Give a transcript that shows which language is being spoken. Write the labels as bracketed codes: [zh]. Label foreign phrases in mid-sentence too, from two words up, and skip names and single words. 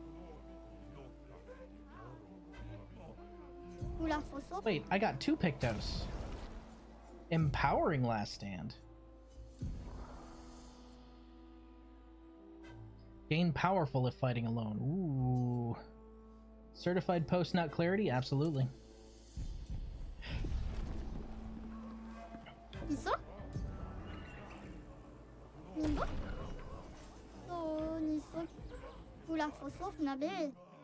[en] Wait, I got 2 Pictos. Empowering last stand. Gain powerful if fighting alone. Ooh. Certified post-nut clarity? Absolutely. [ko] 있어? 뭔가? 또 있어? Pula fosof na be.